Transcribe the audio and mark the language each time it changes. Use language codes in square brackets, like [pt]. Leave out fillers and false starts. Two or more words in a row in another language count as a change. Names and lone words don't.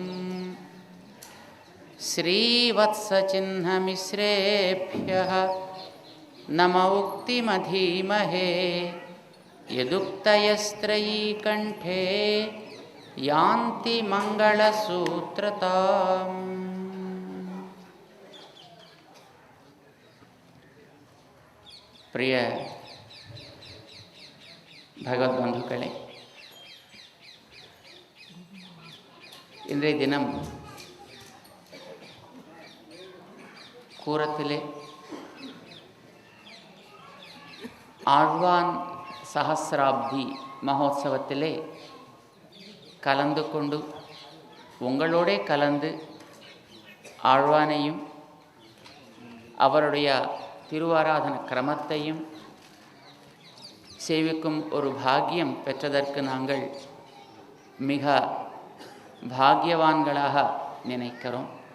[sa] श्रीवत्सचिह्नमिश्रेभ्यः नम उक्तिमधीमहे यदुक्तयस्त्रयी कंठे यान्ति मंगलसूत्रताम्। [ta] பிரிய பகவத பந்துக்களே, இன்றைய தினம் கூரத்திலே ஆழ்வான் சஹஸ்ராப்தி மகோத்சவத்திலே கலந்து கொண்டு உங்களோட கலந்து ஆழ்வானையும் அவருடைய திருவாராதன கிரமத்தையும் சேவிக்கும் ஒரு பாக்கியம் பெற்றதற்கு நாங்கள் மிக பாக்கியவான்களாக நினைக்கிறோம்.